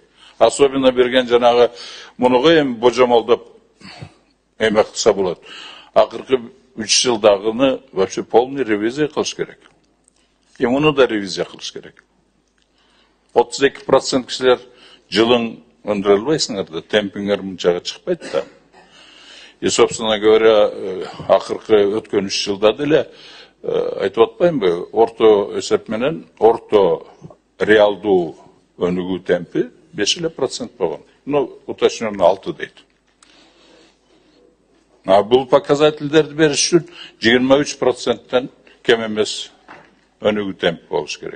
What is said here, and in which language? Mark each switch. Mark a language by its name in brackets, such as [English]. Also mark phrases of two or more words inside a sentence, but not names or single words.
[Kyrgyz] Особенно берген жанагы муну эми божомолдоп эме кылса болот. Акыркы 3 жылдагыны [Russian] вообще полный ревизия [Kyrgyz] кылыш керек. И муну да ревизия кылыш керек. 32% кишилер жылың өндүрө албайсыңар да, темпиңер мынчага чыкпайт да. [Russian] И, собственно говоря, [Kyrgyz] акыркы өткөн 3 жылда деле айтып атпаймынбы, орто эсеп менен, орто реалдуу өнүгүү темпи 5% болгон. [Russian] Ну, уточненно 6 дейт. [Kyrgyz] А бул показательдерди бериш үчүн 23%тен кем эмес өнүгүү темпи болуш керек.